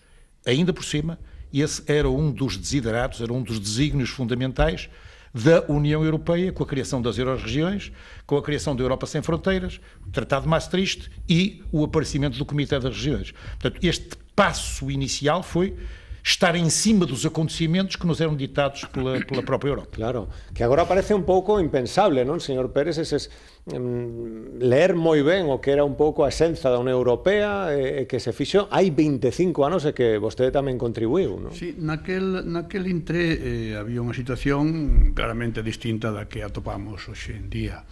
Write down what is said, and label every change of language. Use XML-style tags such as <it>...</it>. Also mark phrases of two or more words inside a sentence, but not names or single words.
<pt>Ainda por cima, esse era um dos desiderados, era um dos desígnios fundamentais da União Europeia, com a criação das Eurorregiões, com a criação da Europa Sem Fronteiras, o Tratado de Maastricht e o aparecimento do Comitê das Regiões. Portanto, este passo inicial foi estar em cima dos acontecimentos que nos eram ditados pela própria Europa.</pt> <gl>Claro, que agora parece un pouco impensable, non, señor Pérez, leer moi ben o que era un pouco a esenza da Unión Europea e que se fixo hai 25 anos e que vostede tamén contribuiu, non? Sí, naquel intre había unha situación claramente distinta da que atopamos hoxe en día.</gl>